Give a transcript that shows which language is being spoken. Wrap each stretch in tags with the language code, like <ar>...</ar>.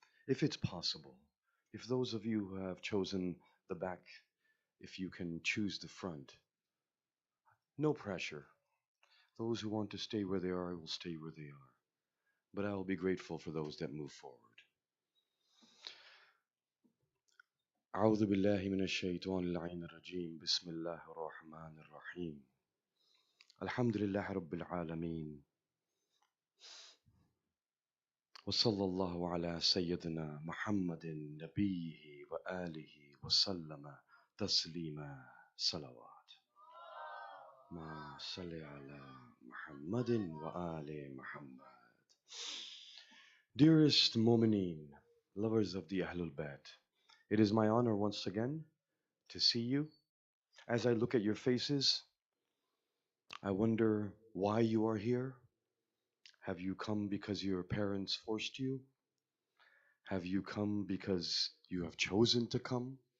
<en>If it's possible, if those of you who have chosen the back, if you can choose the front, no pressure. Those who want to stay where they are will stay where they are. But I will be grateful for those that move forward.</en> <ar>أعوذ بالله من الشيطان اللعين الرجيم بسم الله الرحمن الرحيم الحمد لله رب العالمين وصلى الله على سيدنا محمد نبيه وآله وسلم تسليما صلوات ما صل على محمد وآل محمد.</ar> <en>Dearest Mu'mineen, lovers of the Ahlul Bayt, it is my honor once again to see you. As I look at your faces, I wonder why you are here. Have you come because your parents forced you? Have you come because you have chosen to come?</en>